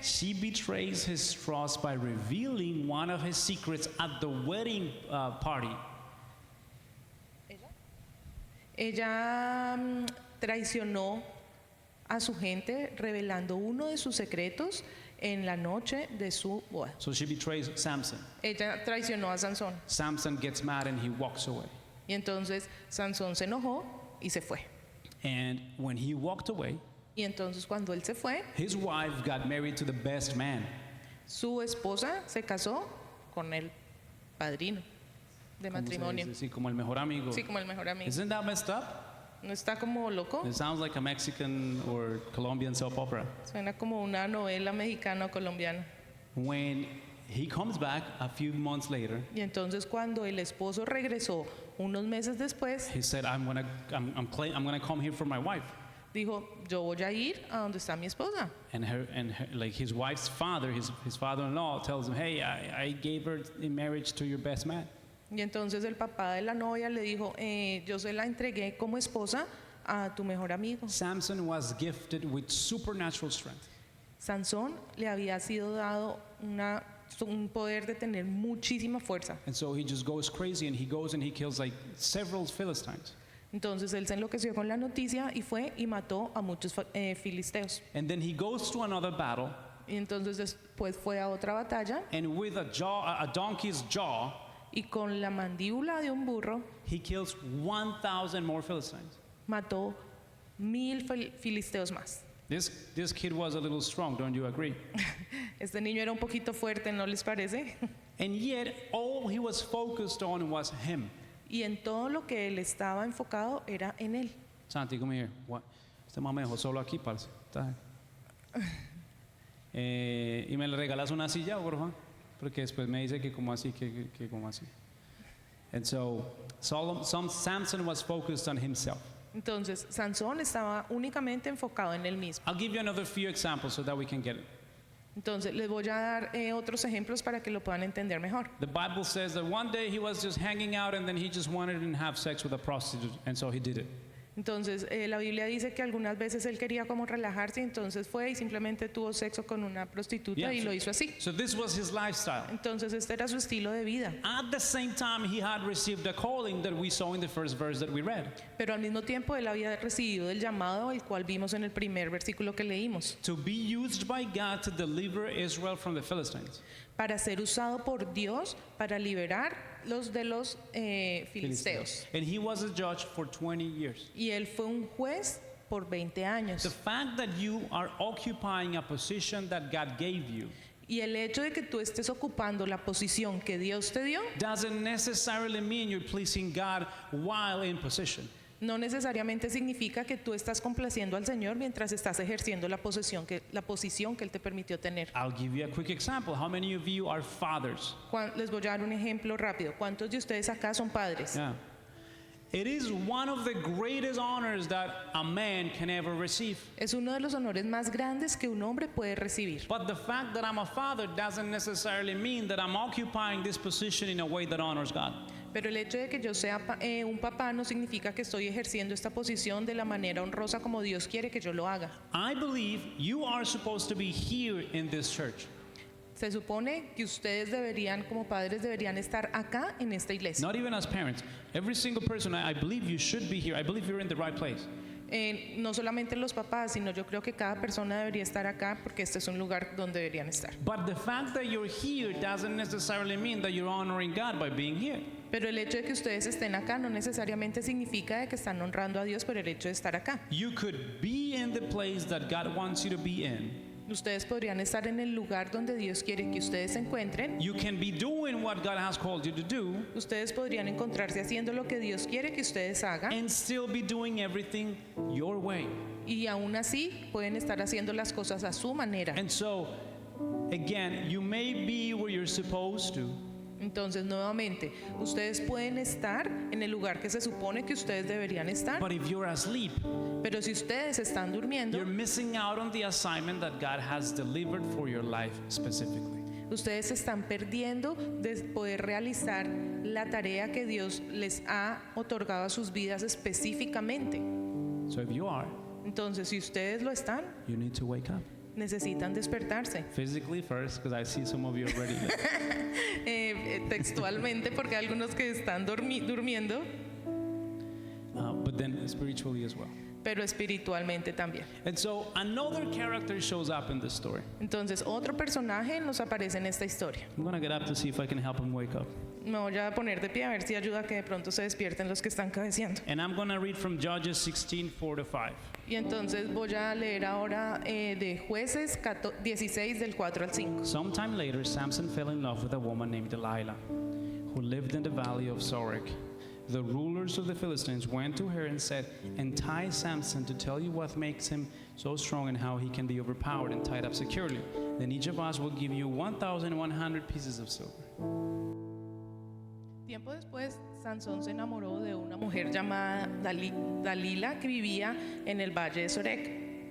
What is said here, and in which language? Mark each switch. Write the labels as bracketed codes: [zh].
[en] She betrays his trust by revealing one of his secrets at the wedding party. [es] Ella traicionó a su gente revelando uno de sus secretos en la noche de su boda. [en] So she betrays Samson. [es] Ella traicionó a Sansón. [en] Samson gets mad and he walks away. [es] Y entonces Sansón se enojó y se fue. [en] And when he walked away, [es] Y entonces cuando él se fue, [en] his wife got married to the best man. [es] su esposa se casó con el padrino de ¿Cómo se matrimonio. dice? Sí, como el mejor amigo. Sí, como el mejor amigo. [en] Isn't that messed up? [es] ¿No está como loco? [en] It sounds like a Mexican or Colombian soap opera. [es] Suena como una novela mexicana o colombiana. [en] When he comes back a few months later, [es] Y entonces cuando el esposo regresó unos meses después, [en] he said, I'm gonna come here for my wife. [es] dijo, yo voy a ir a donde está mi esposa. [en] And her, like his wife's father, his father-in-law tells him, hey, I gave her in marriage to your best man. [es] Y entonces el papá de la novia le dijo, yo se la entregué como esposa a tu mejor amigo. [en] Samson was gifted with supernatural strength. [es] Sansón le había sido dado un poder de tener muchísima fuerza. [en] And so he just goes crazy and he goes and he kills like several Philistines. [es] Entonces él se enloqueció con la noticia y fue y mató a muchos filisteos. [en] And then he goes to another battle, [es] Y entonces después fue a otra batalla [en] and with a donkey's jaw, [es] y con la mandíbula de un burro [en] he kills 1,000 more Philistines. [es] mató 1000 filisteos más. [en] This kid was a little strong, don't you agree? [es] Este niño era un poquito fuerte, ¿no les parece? [en] And yet, all he was focused on was him. [es] Y en todo lo que él estaba enfocado era en él. [en] Santi, come here. What? [es] Este mamá me dejó solo aquí, parce. Está bien. Y me le regalas una silla, por favor, porque después me dice que como así, que como así. [en] And so, Samson was focused on himself. [es] Entonces, Sansón estaba únicamente enfocado en él mismo. [en] I'll give you another few examples so that we can get it. [es] Entonces, les voy a dar otros ejemplos para que lo puedan entender mejor. [en] The Bible says that one day he was just hanging out and then he just wanted to have sex with a prostitute, and so he did it. [es] Entonces, la Biblia dice que algunas veces él quería como relajarse, entonces fue y simplemente tuvo sexo con una prostituta [en] Yeah, [es] y lo hizo así. [en] So this was his lifestyle. [es] Entonces, este era su estilo de vida. [en] At the same time, he had received a calling that we saw in the first verse that we read. [es] Pero al mismo tiempo él había recibido el llamado, el cual vimos en el primer versículo que leímos, [en] To be used by God to deliver Israel from the Philistines. [es] para ser usado por Dios para liberar los de los filisteos. [en] And he was a judge for 20 years. [es] Y él fue un juez por 20 años. [en] The fact that you are occupying a position that God gave you [es] Y el hecho de que tú estés ocupando la posición que Dios te dio [en] doesn't necessarily mean you're pleasing God while in position. [es] no necesariamente significa que tú estás complaciendo al Señor mientras estás ejerciendo la posición que Él te permitió tener. [en] I'll give you a quick example. How many of you are fathers? [es] Les voy a dar un ejemplo rápido. ¿Cuántos de ustedes acá son padres? [en] Yeah. It is one of the greatest honors that a man can ever receive. [es] Es uno de los honores más grandes que un hombre puede recibir. [en] But the fact that I'm a father doesn't necessarily mean that I'm occupying this position in a way that honors God. [es] Pero el hecho de que yo sea un papá no significa que estoy ejerciendo esta posición de la manera honrosa como Dios quiere que yo lo haga. [en] I believe you are supposed to be here in this church. [es] Se supone que ustedes deberían, como padres, deberían estar acá en esta iglesia. [en] Not even as parents. Every single person, I believe you should be here. I believe you're in the right place. [es] No solamente los papás, sino yo creo que cada persona debería estar acá porque este es un lugar donde deberían estar. [en] But the fact that you're here doesn't necessarily mean that you're honoring God by being here. [es] Pero el hecho de que ustedes estén acá no necesariamente significa de que están honrando a Dios por el hecho de estar acá. [en] You could be in the place that God wants you to be in. [es] Ustedes podrían estar en el lugar donde Dios quiere que ustedes se encuentren. [en] You can be doing what God has called you to do [es] Ustedes podrían encontrarse haciendo lo que Dios quiere que ustedes hagan. [en] and still be doing everything your way. [es] Y aún así pueden estar haciendo las cosas a su manera. [en] And so, again, you may be where you're supposed to, [es] Entonces, nuevamente, ustedes pueden estar en el lugar que se supone que ustedes deberían estar, [en] but if you're asleep, [es] pero si ustedes están durmiendo, [en] you're missing out on the assignment that God has delivered for your life specifically. [es] ustedes están perdiendo de poder realizar la tarea que Dios les ha otorgado a sus vidas específicamente. [en] So if you are, [es] Entonces, si ustedes lo están, [en] you need to wake up. [es] necesitan despertarse. [en] Physically first, because I see some of you already. [es] Textualmente, porque hay algunos que están durmiendo, [en] But then spiritually as well. [es] pero espiritualmente también. [en] And so another character shows up in this story. [es] Entonces, otro personaje nos aparece en esta historia. [en] I'm going to get up to see if I can help him wake up. [es] Me voy a poner de pie a ver si ayuda a que de pronto se despierten los que están cabeceando. [en] And I'm going to read from Judges 16, 4-5. [es] Y entonces voy a leer ahora de Jueces 16 del 4 al 5. [en] Sometime later, Samson fell in love with a woman named Delilah, who lived in the valley of Sorek. The rulers of the Philistines went to her and said, "Entice Samson to tell you what makes him so strong and how he can be overpowered and tied up securely. Then each of us will give you 1,100 pieces of silver." [es] Tiempo después, Sansón se enamoró de una mujer llamada Dalila que vivía en el valle de Sorek.